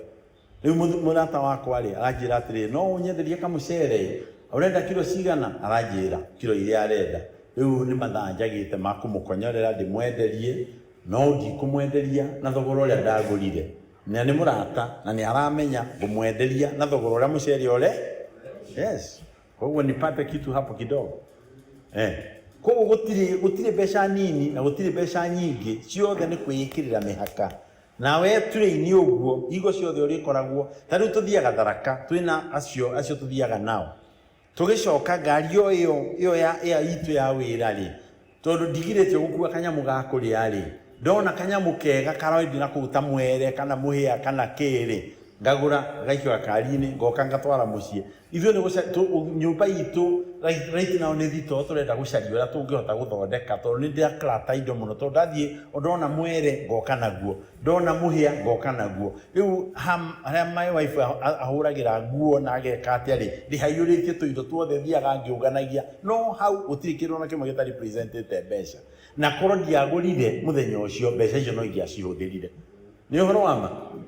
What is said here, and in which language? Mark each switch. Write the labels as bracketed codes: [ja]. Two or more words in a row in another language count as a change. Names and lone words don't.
[ki] Rĩu mũrata wakwa rĩ aranjĩra atĩrĩ, no ũnyenderie kamũcere, ũrenda kilo cigana? Aranjĩra kilo iria arenda. Rĩu nĩ mathaa njagĩte ma kũmũkonyorera ndĩmwenderie, no ndikũmwenderia na thogora ũrĩa ndagũrire. Na nĩ mũrata na nĩ aramenya ngũmwenderia na thogora ũrĩa mũcere ũrĩ. [en] Yes. [sw] Koguo nipate kitu hapo kidogo. [ki] Koguo gũtirĩ mbeca nini na gũtirĩ mbeca nyingĩ, ciothe nĩ kwĩĩkĩrĩra mĩhaka. Na we turĩ-inĩ ũguo, igo ciothe ũrĩkoragwo, ta rĩu tũthiaga Tharaka, twĩna acio tũthiaga nao. Tũgĩcoka ngari ĩyo ya itũ ya wĩra rĩ, tondũ ndigirĩtio gũkua kanyamũ ga kũrĩa rĩ, ndona kanyamu kega karoidi na kuruta mwere kana muhia kana kiri ngagura gaikio akari-ini ngoka ngatwara mucie ithuĩ nĩ nyũmba itũ [en] right now [ki] nĩ thito tũrenda gũcaria ũrĩa tũngĩhota gũthondeka tondũ nĩ ndĩrakarata indo mũno tondũ ndathiĩ ndona mwere ngoka naguo ndona muhia ngoka naguo rĩu harĩa [en] my wife [ki] ahũragĩra nguo na ageka atĩa rĩ ndĩhaiyũrĩtie tũindo tuothe thiaga ngĩũnganagia no hau gũtirĩ kĩndũ na kĩmwe gĩtarĩ presentĩte mbeca na korwo ndiagũrire mũthenya ũcio mbeca icio no ingĩacihũthĩrire nĩ ũhoro wa ma